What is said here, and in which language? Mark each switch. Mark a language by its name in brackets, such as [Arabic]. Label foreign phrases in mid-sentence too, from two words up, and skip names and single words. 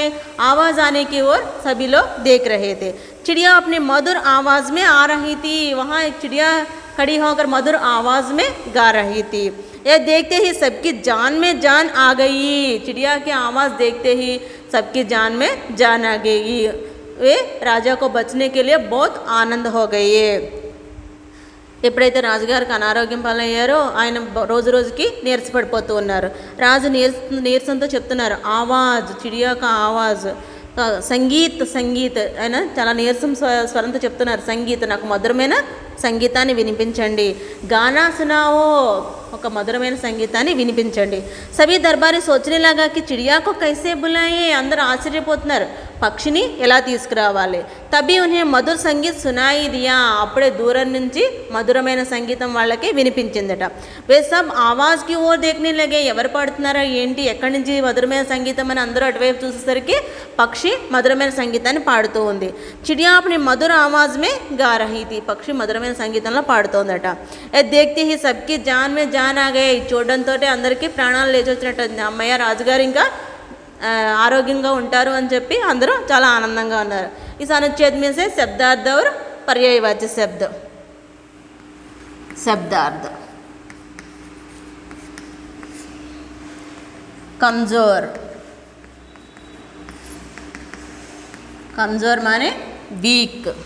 [Hindi] आवाज़ आने की ओर सभी लोग देख रहे थे। चिड़िया अपनी मधुर आवाज़ में आ रही थी। वहाँ एक चिड़िया खड़ी होकर मधुर आवाज़ में गा रही थी। यह देखते ही सबकी जान में जान आ गई। चिड़िया की आवाज़ देखते ही सबकी जान में जान आ गई। वे राजा को बचने के लिए बहुत आनंद हो गए। [Telugu] ఎప్పుడైతే రాజుగారికి అనారోగ్యం పాలయ్యారో ఆయన రోజు రోజుకి నీరసపడిపోతూ ఉన్నారు. రాజు నీరసంతో చెప్తున్నారు, [Hindi] आवाज़ चिड़िया का आवाज़, संगीत संगीत, [Telugu] ఆయన చాలా నీరసం స్వరంతో చెప్తున్నారు, సంగీత్ నాకు మధురమైన సంగీతాన్ని వినిపించండి, [Hindi] गाना सुनाओ, [Telugu] ఒక మధురమైన సంగీతాన్ని వినిపించండి. [Hindi] सभी दरबारी सोचने लगा कि चिड़िया को कैसे बुलाए, [Telugu] అందరూ ఆశ్చర్యపోతున్నారు పక్షిని ఎలా తీసుకురావాలి. [Hindi] तभी उन्हें मधुर संगीत सुनाई दिया, [Telugu] అప్పుడే దూరం నుంచి మధురమైన సంగీతం వాళ్ళకి వినిపించిందట. [Hindi] वे सब आवाज़ की ओर देखने लगे, [Telugu] ఎవరు పాడుతున్నారో ఏంటి, ఎక్కడి నుంచి మధురమైన సంగీతం అని అందరూ అటువైపు చూసేసరికి పక్షి మధురమైన సంగీతాన్ని పాడుతూ ఉంది. [Hindi] चिड़िया अपनी मधुर आवाज़ में गा रही थी, [Telugu] పక్షి మధురమైన సంగీతంలో పాడుతోందట. [Hindi] देखते ही सबकी जान में जान आ गए, [Telugu] చూడడంతో అందరికీ ప్రాణాలు లేచొచ్చినట్టు, అమ్మయ్య రాజుగారు ఇంకా ఆరోగ్యంగా ఉంటారు అని చెప్పి అందరూ చాలా ఆనందంగా ఉన్నారు. [Hindi] इस अनुच्छेद में से शब्दार्थ और पर्यायवाची शब्द. शब्दार्थ कमजोर, कमजोर माने वीक.